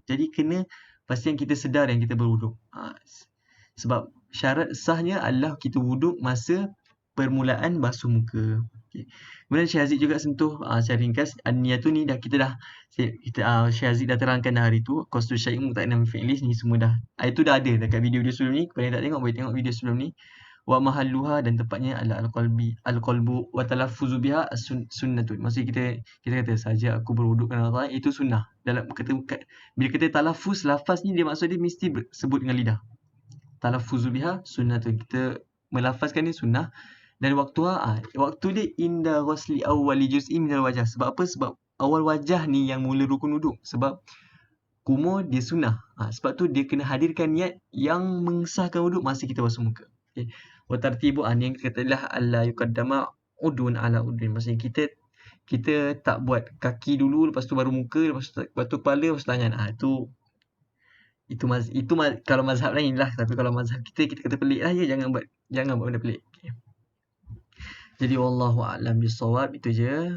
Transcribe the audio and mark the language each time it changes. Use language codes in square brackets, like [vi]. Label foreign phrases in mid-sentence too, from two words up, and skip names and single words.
[ms] Jadi kena pastikan kita sedar yang kita berwuduk. Sebab syarat sahnya adalah kita wuduk masa permulaan basuh muka. Okay. Kemudian Syekh Haziq juga sentuh secara ringkas an-niyah tu ni Syekh Haziq dah terangkan dah hari tu. [ar] قصد شيء مقترنا بفعله [ms] ni semua dah. Itu dah ada dekat video dia sebelum ni. Kepada yang tak tengok boleh tengok video sebelum ni. [ar] ومحلها, [ms] dan tempatnya adalah [ar] القلب والتلفظ بها سنة. [ms] Maksudnya kita kata saja aku berwuduk kerana Allah, itu sunnah. Bila kita talaffuz, lafaz ni dia maksud dia mesti sebut dengan lidah. [ar] التلفظ بها سنة. [ms] Kita melafazkan ni sunnah. Dan waktu dia [ar] عند غسل أول جزء من الوجه. [ms] Sebab apa? Sebab awal wajah ni yang mula rukun wuduk. Sebab kumur dia sunnah. Sebab tu dia kena hadirkan niat yang mengesahkan wuduk masa kita basuh muka. Okay. [ar] والترتيب [ms] yang kita katalah [ar] ألا يقدم عضو على عضو. [ms] Maksudnya kita tak buat kaki dulu, lepas tu baru muka, lepas tu kepala, lepas tu tangan. Itu kalau mazhab lain lah. Tapi kalau mazhab kita kata pelik lah je. Jangan buat benda pelik. Okay. Jadi [ar] والله أعلم بالصواب, [ms] itu je.